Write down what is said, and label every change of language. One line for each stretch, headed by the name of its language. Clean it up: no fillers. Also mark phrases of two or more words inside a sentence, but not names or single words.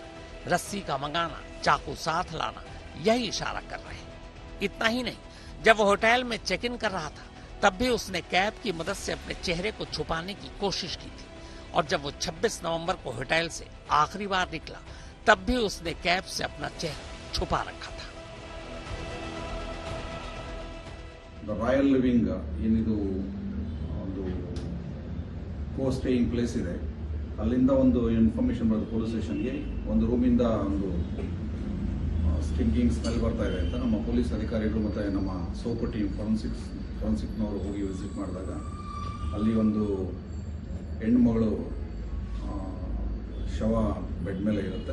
Hindi: रस्सी का मंगाना, चाकू साथ लाना, यही इशारा कर रहे हैं। इतना ही नहीं, जब वो होटल में चेक इन कर रहा था तब भी उसने कैब की मदद से अपने चेहरे को छुपाने की कोशिश की थी। और जब वो 26 नवंबर को होटल से आखिरी बार निकला तब भी उसने कैब से अपना चेहरा छुपा रखा था।
Kannada: ರಾಯಲ್ ಲಿವಿಂಗ್ ಏನಿದು ಒಂದು
English: co staying place
Kannada: ಇದೆ, ಅಲ್ಲಿಂದ ಒಂದು ಇನ್ಫಾರ್ಮೇಶನ್ ಬರೋದು
English: police stationಗೆ,
Kannada: ಒಂದು ರೂಮಿಂದ ಒಂದು
English: stinking smell
Kannada: ಬರ್ತಾ ಇದೆ ಅಂತ ನಮ್ಮ ಪೊಲೀಸ್ ಅಧಿಕಾರಿಗಳು ಮತ್ತು ನಮ್ಮ ಸೋಪು
English: team forensicನವರು
Kannada: ಹೋಗಿ ವಿಸಿಟ್ ಮಾಡಿದಾಗ ಅಲ್ಲಿ ಒಂದು ಹೆಣ್ಣು ಮಗಳು ಶವ ಬೆಡ್ ಮೇಲೆ ಇರುತ್ತೆ.